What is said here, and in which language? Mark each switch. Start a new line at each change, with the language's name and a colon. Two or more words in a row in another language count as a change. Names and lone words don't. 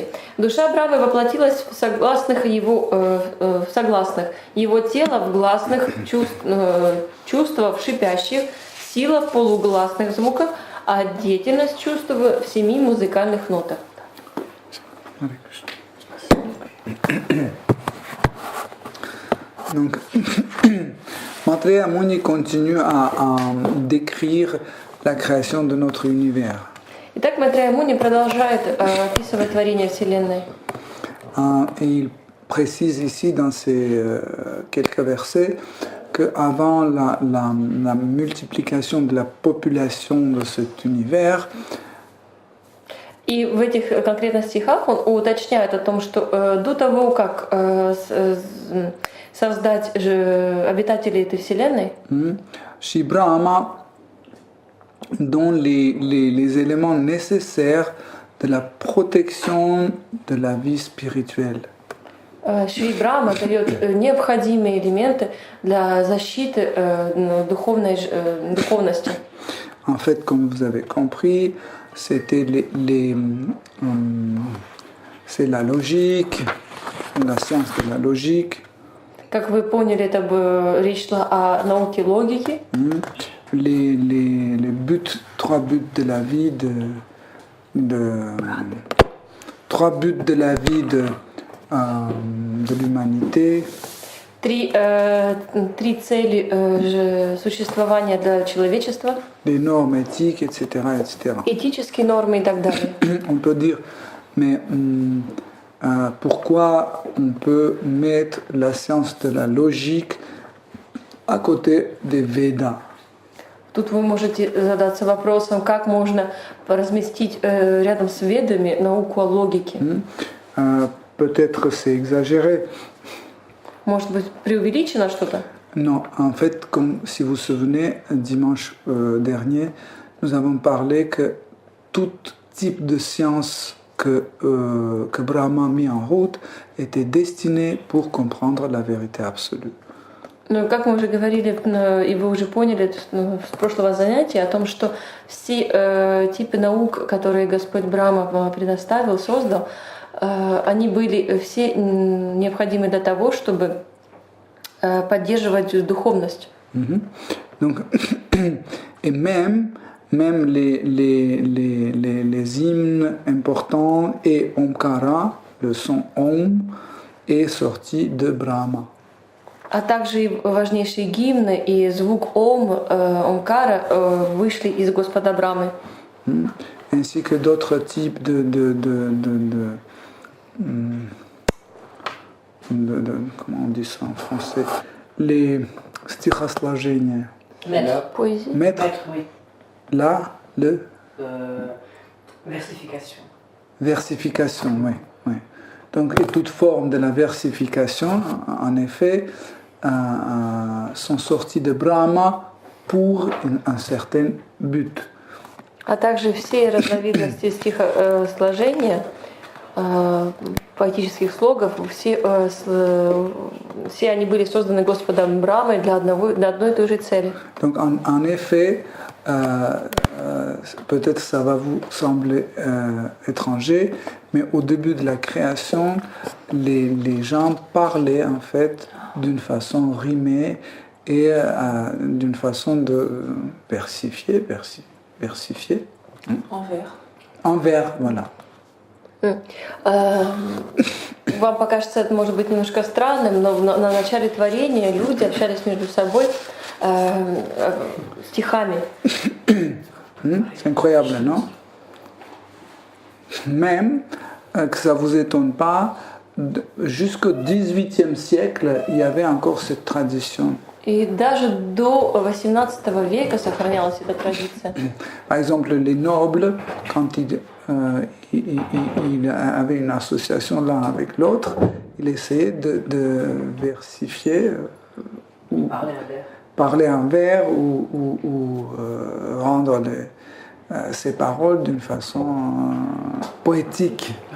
Russian: Душа Брамы воплотилась в согласных, его тело в гласных, чувства в шипящих, сила в полугласных звуках, а деятельность чувства в 7 музыкальных нотах.
French: Donc, Maitreya Muni continue à décrire la création de notre univers.
Russian: Итак, Майтрея Муни продолжает описывать творение Вселенной.
French: Et il précise ici dans ces quelques versets qu'avant la multiplication de la population de cet univers,
Russian: И в этих конкретных стихах он уточняет о том, что до того, как создать обитателей этой Вселенной,
French: Shri Brahma donne les éléments nécessaires de la protection de la vie spirituelle.
Russian: Шри Брахма дает необходимые элементы для защиты духовности.
French: En fait, comme vous avez compris, c'était c'est la logique, la science de la logique.
Russian: Как вы поняли, это речь шла о науке логики.
French: les buts, 3 buts de la vie trois buts de la vie de l'humanité.
Russian: Три цели существования для человечества,
French: Les normes éthiques, etc., etc.
Russian: этические нормы и так далее.
French: On peut dire, mais pourquoi on peut mettre la science de la logique à côté des Védas?
Russian: Тут вы можете задаться вопросом, как можно разместить рядом с ведами науку о логике.
French: Peut-être c'est exagéré.
Russian: Может быть, преувеличено что-то?
French: Non, en fait, comme si vous vous souvenez, dimanche dernier, nous avons parlé que tout type de science que Brahma a mis en route était destiné pour comprendre la vérité absolue.
Russian: Ну, как мы уже говорили, и вы уже поняли с прошлого занятия, о том, что все типы наук, которые Господь Брахма предоставил, создал, они были все необходимы для того, чтобы поддерживать духовность.
French: Donc, et même les hymnes importants et Omkara, le son Om, est sorti de Brahma.
Russian: А также и важнейшие гимны и звук Омкара вышли из Господа Брамы.
French: Ainsi que d'autres types de comment on dit ça en français, les стихосложения.
Russian: Поэзия.
French: Mettre Oui. là le Versification. versification, oui, oui. Donc et toute forme de la versification, en effet, sont sortis de Brahma pour un certain but.
Russian: А также все разновидности стихосложения, поэтических слогов, все они были созданы Господом Брамой для одной и той же цели.
French: Donc en effet, peut-être ça va vous sembler étranger, mais au début de la création, les gens parlaient en fait d'une façon rimée et d'une façon de versifier. En vers, voilà.
Russian: Вам покажется, это может быть немножко странным, но на начале творения люди общались между собой стихами.
French: C'est incroyable, non? Même que ça ne vous étonne pas, jusqu'au XVIIIe siècle, il y avait encore cette tradition.
Russian: И даже до XVIII века сохранялась эта традиция.
French: Par exemple, les nobles, quand ils avaient une association l'un avec l'autre, ils essayaient de versifier, ou parler en vers ou rendre ces paroles d'une façon poétique.